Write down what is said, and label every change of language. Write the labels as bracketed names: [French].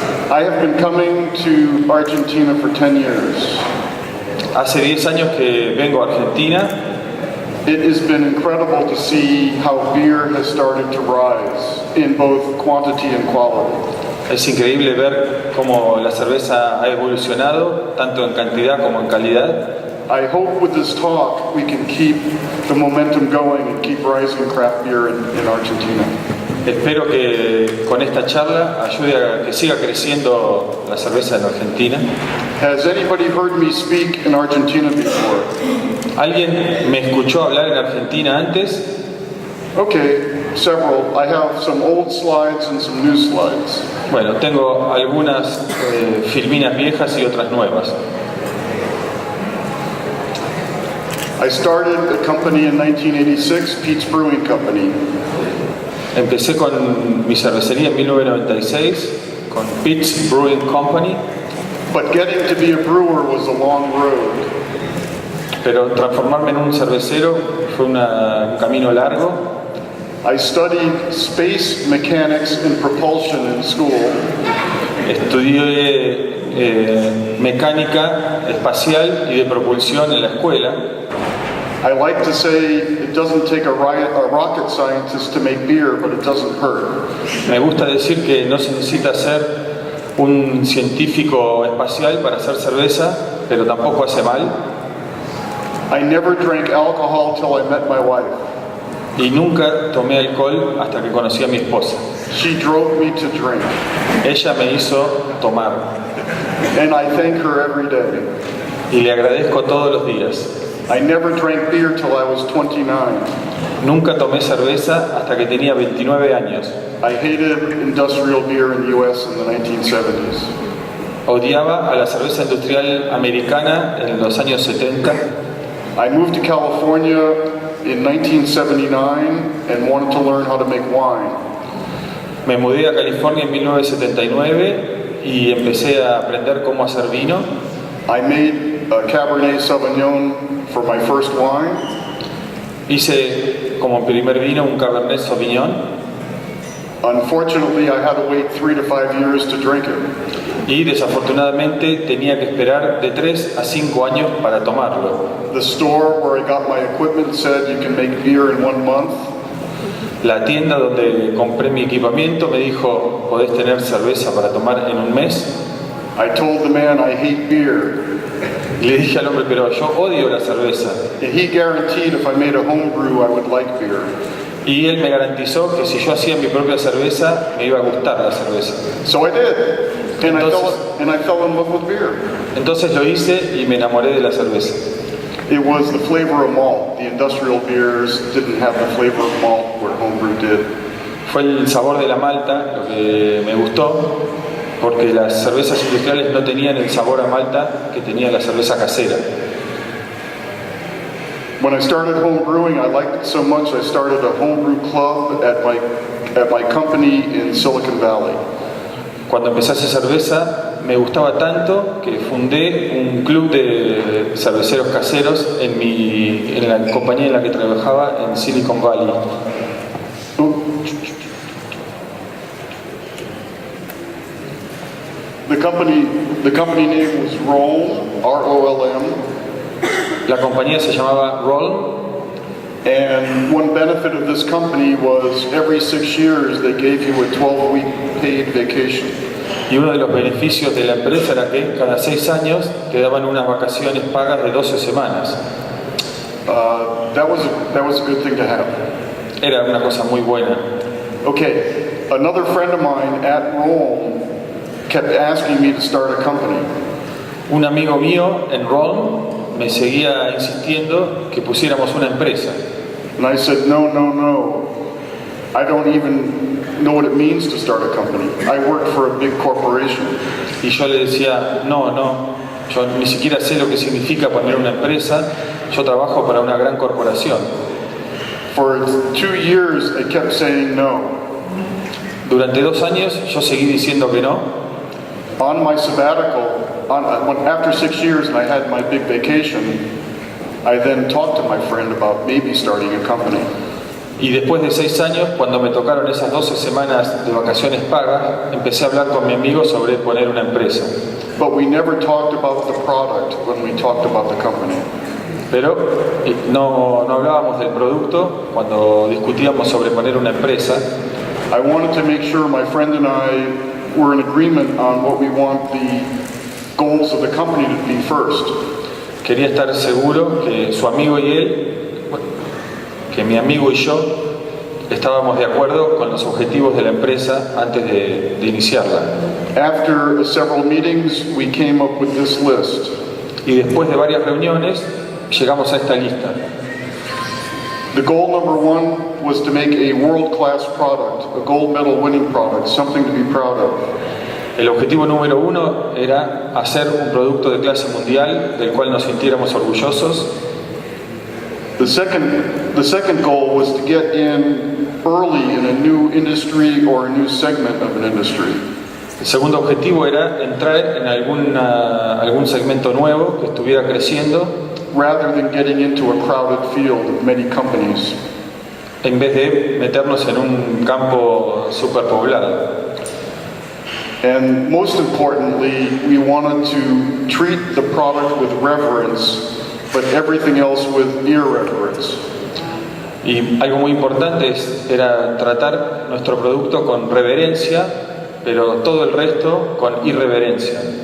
[English] I have been coming to Argentina for 10 years. [Spanish] Hace 10 años que vengo a Argentina. [English] It has been incredible to see how beer has started to rise in both quantity and quality. [Spanish] Es increíble ver cómo la cerveza ha evolucionado, tanto en cantidad como en calidad. [English] I hope with this talk we can keep the momentum going and keep rising craft beer in Argentina. [Spanish] Espero que con esta charla ayude a que siga creciendo la cerveza en Argentina. [English] Has anybody heard me speak in Argentina before? [Spanish] ¿Alguien me escuchó hablar en Argentina antes? [English] Okay, several. I have some old slides and some new slides. [Spanish] Bueno, tengo algunas filminas viejas y otras nuevas. [English] I started a company in 1986, Pete's Brewing Company. [Spanish] Empecé con mi cervecería en 1996, con Pete's Brewing Company. [English] But getting to be a brewer was a long road. [Spanish] Pero transformarme en un cervecero fue un camino largo. [English] I studied space mechanics and propulsion in school. [Spanish] Estudié mecánica espacial y de propulsión en la escuela. [English] I like to say it doesn't take a rocket scientist to make beer, but it doesn't hurt. [Spanish] Me gusta decir que no se necesita ser un científico espacial para hacer cerveza, pero tampoco hace mal. [English] I never drank alcohol till I met my wife. [Spanish] Y nunca tomé alcohol hasta que conocí a mi esposa. [English] She drove me to drink. [Spanish] Ella me hizo tomar. [English] And I thank her every day. [Spanish] Y le agradezco todos los días. [English] I never drank beer till I was 29. [Spanish] Nunca tomé cerveza hasta que tenía 29 años. [English] I hated industrial beer in the US in the 1970s. [Spanish] Odiaba a la cerveza industrial americana en los años 70. [English] I moved to California in 1979 and wanted to learn how to make wine. [Spanish] Me mudé a California en 1979 y empecé a aprender cómo hacer vino. [English] I made a Cabernet Sauvignon for my first wine. [Spanish] Hice como primer vino un Cabernet Sauvignon. [English] Unfortunately, I had to wait 3 to 5 years to drink it. [Spanish] Y desafortunadamente tenía que esperar de 3 a 5 años para tomarlo. [English] The store where I got my equipment said you can make beer in 1 month. [Spanish] La tienda donde compré mi equipamiento me dijo, podés tener cerveza para tomar en un mes. [English] I told the man I hate beer. [Spanish] Y le dije al hombre, pero yo odio la cerveza. [English] And he guaranteed if I made a home brew I would like beer. [Spanish] Y él me garantizó que si yo hacía mi propia cerveza, me iba a gustar la cerveza. [English] So I did. And I fell in love with beer. [Spanish] Entonces lo hice y me enamoré de la cerveza. [English] It was the flavor of malt. The industrial beers didn't have the flavor of malt where homebrew did. [Spanish] Fue el sabor de la malta lo que me gustó, porque las cervezas industriales no tenían el sabor a malta que tenía la cerveza casera. [English] When I started home brewing, I liked it so much I started a homebrew club at my company in Silicon Valley. [Spanish] Cuando empecé a hacer cerveza, me gustaba tanto que fundé un club de cerveceros caseros en la compañía en la que trabajaba en Silicon Valley. [English] The company name was Rolm, R-O-L-M. [Spanish] La compañía se llamaba Rolm. [English] And one benefit of this company was every 6 years they gave you a 12-week paid vacation. [Spanish] Y uno de los beneficios de la empresa era que cada 6 años te daban unas vacaciones pagas de 12 semanas. [English] That was a good thing to have. [Spanish] Era una cosa muy buena. [English] Okay, another friend of mine at Rome kept asking me to start a company. [Spanish] Un amigo mío en Rome me seguía insistiendo que pusiéramos una empresa. [English] And I said, no. I don't even know what it means to start a company. I work for a big corporation. [Spanish] Y yo le decía, no, yo ni siquiera sé lo que significa poner una empresa, yo trabajo para una gran corporación. [English] For 2 years, I kept saying no. [Spanish] Durante 2 años yo seguí diciendo que no. [English] On my sabbatical, after 6 years and I had my big vacation, I then talked to my friend about maybe starting a company. [Spanish] Y después de 6 años, cuando me tocaron esas 12 semanas de vacaciones pagas, empecé a hablar con mi amigo sobre poner una empresa. [English] But we never talked about the product when we talked about the company. [Spanish] Pero no hablábamos del producto cuando discutíamos sobre poner una empresa. [English] I wanted to make sure my friend and I were in agreement on what we want the goals of the company to be first. [Spanish] Quería estar seguro que su amigo y él, que mi amigo y yo, estábamos de acuerdo con los objetivos de la empresa antes de iniciarla. [English] After several meetings, we came up with this list. [Spanish] Y después de varias reuniones, llegamos a esta lista. [English] The goal number 1 was to make a world-class product, a gold medal winning product, something to be proud of. [Spanish] El objetivo número 1 era hacer un producto de clase mundial del cual nos sintiéramos orgullosos. [English] The second goal was to get in early in a new industry or a new segment of an industry. [Spanish] El segundo objetivo era entrar en algún segmento nuevo que estuviera creciendo, [English] rather than getting into a crowded field of many companies. [Spanish] En vez de meternos en un campo superpoblado. [English] And most importantly, we wanted to treat the product with reverence, but everything else with irreverence. [Spanish] Y algo muy importante era tratar nuestro producto con reverencia, pero todo el resto con irreverencia.